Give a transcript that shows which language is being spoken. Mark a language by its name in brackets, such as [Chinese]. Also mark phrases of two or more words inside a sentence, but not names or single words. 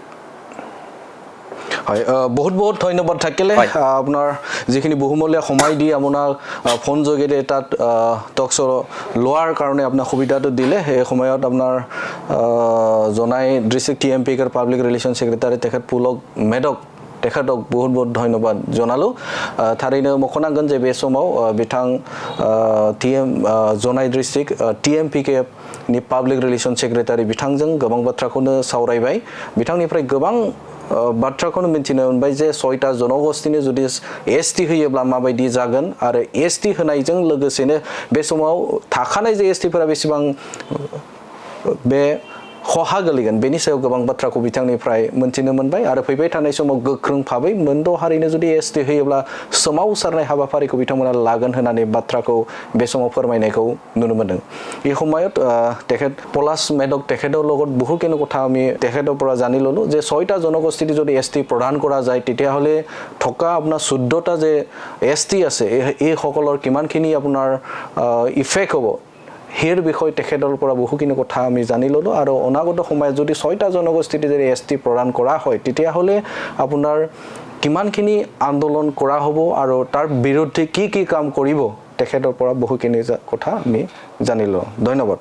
[Assamese] হয় বহুত বহুত ধন্যবাদ থাকিলে আপোনাৰ যিখিনি বহুমূলীয়া সময় দি আপোনাৰ ফোন যোগেদি তাত টক শ্ব' লোৱাৰ কাৰণে আপোনাৰ সুবিধাটো দিলে সেই সময়ত আপোনাৰ জনাই ডিষ্ট্ৰিক্ট TMPK [English] public relation secretary [Assamese] তেখেত পুলক মেডক তেখেতক বহুত বহুত ধন্যবাদ জনালোঁ [Bodo] थारैनो मख'नांगोन जे बे समाव बिथां जनाय [Assamese] डिस्ट्रिक्ट [Bodo] TMPK नि [English] public relation secretary [Bodo] बिथांजों गोबां बाथ्राखौनो सावरायबाय बिथांनिफ्राय गोबां बाथ्राखौनो मिथिनो मोनबाय जे 6टा जनगोष्ठीनि जुदि एसटी होयोब्ला माबायदि जागोन आरो एसटी होनायजों लोगोसेनो बे समाव थाखानाय जे एसटीफोरा बेसेबां बे खहा गोलैगोन बेनि सायाव गोबां बाथ्राखौ बिथांनिफ्राय मोनथिनो मोनबाय आरो फैबाय थानाय समाव गोख्रों भाबै मोनद' हारिनो जुदि एसटी होयोब्ला सोमावसारनाय हाबाफारिखौ बिथांमोना लागोन होननानै बाथ्राखौ बे समाव फोरमायनायखौ नुनो मोनदों [Assamese] এই সময়ত তেখেত পলাশ মেডক তেখেতৰ লগত বহুখিনি কথা আমি তেখেতৰ পৰা জানি ল'লোঁ যে 6টা জনগোষ্ঠীত যদি এসটি প্ৰদান কৰা যায় তেতিয়াহ'লে থকা আপোনাৰ 14টা যে এসটি আছে এই সকলৰ কিমানখিনি আপোনাৰ ইফেক্ট হ'ব হেৰ বিষয় তেখেতৰ পৰা বহুখিনি কথা আমি জানি ল'লোঁ আৰু অনাগত সময়ত যদি 6টা জনগোষ্ঠীত যদি এসটি প্ৰদান কৰা হয় তেতিয়াহ'লে আপোনাৰ কিমানখিনি আন্দোলন কৰা হ'ব আৰু তাৰ বিৰুদ্ধে কি কাম কৰিব তেখেতৰ পৰা বহুখিনি কথা আমি জানি লওঁ ধন্যবাদ